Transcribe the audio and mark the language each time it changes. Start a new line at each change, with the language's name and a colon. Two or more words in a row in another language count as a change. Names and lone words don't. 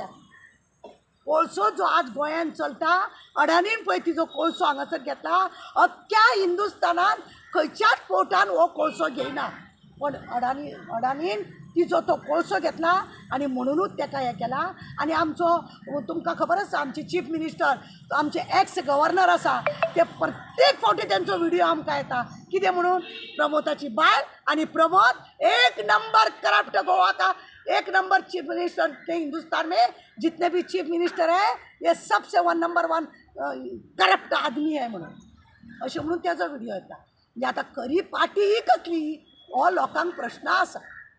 Konkani: कोळसो जो आज गोंयांत चलता, अडानीन पळय तिजो कोळसो हांगासर घेतला, अख्ख्या हिंदुस्थानान खंयच्याच पोर्टान हो कोळसो घेयना, पण अडानीन तिजो तो कोळसो घेतला आनी म्हणूनच ताका हें केलां। आनी आमचो तुमकां खबर आसा, आमचे चीफ मिनिस्टर आमचे
English: ex governor
Konkani: आसा ते प्रत्येक फावटी तेंचो व्हिडिओ आमकां येता, कितें म्हणून, प्रमोदाची बायल आनी प्रमोद
Hindi: 1 नंबर करप्ट गोवा का 1 नंबर चीफ मिनिस्टर थे हिंदुस्तान में जितने भी चीफ मिनिस्टर है ये सबसे नंबर 1 करप्ट आदमी है
Konkani: म्हणून अशें म्हणून तेजो व्हिडिओ येता। आतां खरी पार्टी ही कसली हो लोकांक प्रश्न आसा।